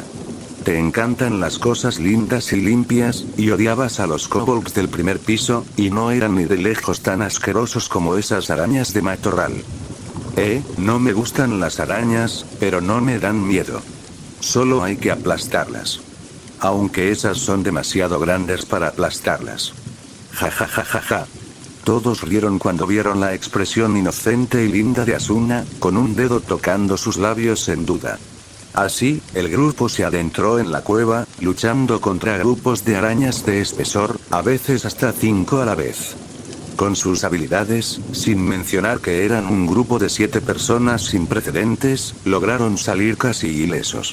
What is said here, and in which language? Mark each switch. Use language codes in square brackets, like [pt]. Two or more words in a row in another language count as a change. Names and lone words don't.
[es] Te encantan las cosas lindas y limpias, y odiabas a los kobolds del primer piso, y no eran ni de lejos tan asquerosos como esas arañas de matorral. No me gustan las arañas, pero no me dan miedo. Solo hay que aplastarlas. Aunque esas son demasiado grandes para aplastarlas. Ja ja ja ja ja. Todos rieron cuando vieron la expresión inocente y linda de Asuna, con un dedo tocando sus labios en duda. Así, el grupo se adentró en la cueva, luchando contra grupos de arañas de espesor, a veces hasta 5 a la vez. Con sus habilidades, sin mencionar que eran un grupo de 7 personas sin precedentes, lograron salir casi ilesos.